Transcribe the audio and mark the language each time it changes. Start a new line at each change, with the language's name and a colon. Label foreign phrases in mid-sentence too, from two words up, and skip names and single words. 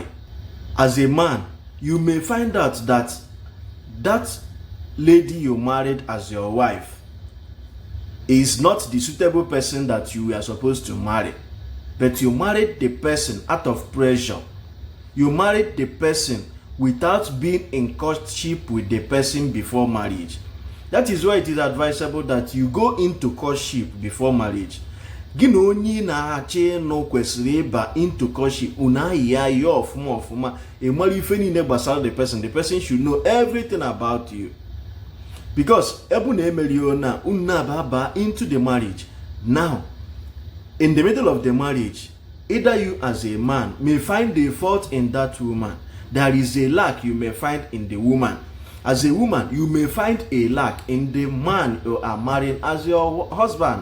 English: As a man, you may find out that that lady you married as your wife is not the suitable person that you were supposed to marry. But you married the person out of pressure. You married the person without being in courtship with the person before marriage. That is why it is advisable that you go into courtship before marriage.
Igbo: Gị na onye na-achị no kwesịrị ịba
English: into courtship,
Igbo: una ya ọfụma ịmara ife niile gbasara
English: the person should know everything about you.
Igbo: Because ebu na emerio na una ba
English: into the marriage. Now, in the middle of the marriage, either you as a man may find a fault in that woman. There is a lack you may find in the woman. As a woman, you may find a lack in the man you are marrying as your husband.